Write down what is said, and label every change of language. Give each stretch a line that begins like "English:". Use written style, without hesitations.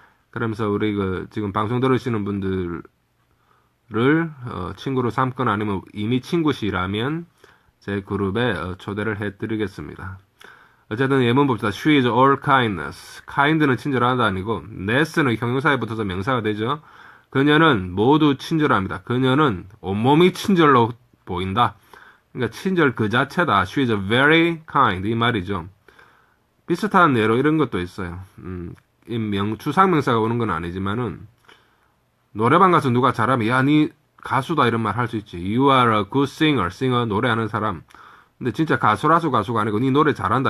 Korean: 그러면서 우리 지금 방송 들으시는 분들을 친구로 삼거나 아니면 이미 친구시라면 제 그룹에 초대를 해드리겠습니다. 어쨌든 예문 봅시다.
English: She is all kindness.
Korean: kind는 친절하다 아니고 ness는 형용사에 붙어서 명사가 되죠. 그녀는 모두 친절합니다. 그녀는 온몸이 친절로 보인다. 그러니까 친절 그 자체다.
English: She is very kind
Korean: 이 말이죠. 비슷한 예로 이런 것도 있어요. 추상명사가 오는 건 아니지만은 노래방 가서 누가 잘하면 야, 니 가수다 이런 말 할 수 있지.
English: You are a good singer,
Korean: 노래하는 사람. 근데 진짜 가수라서 가수가 아니고 니 노래 잘한다.